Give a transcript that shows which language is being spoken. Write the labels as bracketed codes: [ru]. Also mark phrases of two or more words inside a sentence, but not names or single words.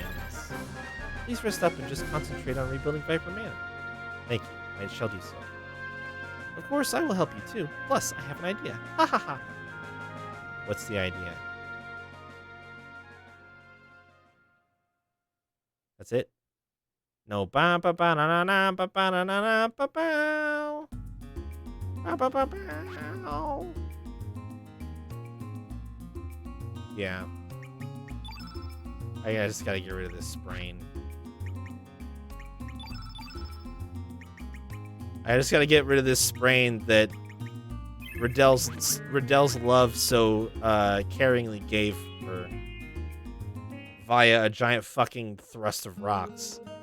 [en] Please rest up and just concentrate on rebuilding Viper Manor. Thank you. I shall do so. Of course, I will help you too. Plus, I have an idea. Ha ha ha. What's the idea? That's it? No. Ba ba ba na na na ba ba na na na ba ba. Ba ba ba ba. Yeah. I just gotta get rid of this sprain. I just gotta get rid of this sprain that Riddell's love so caringly gave her via a giant fucking thrust of rocks.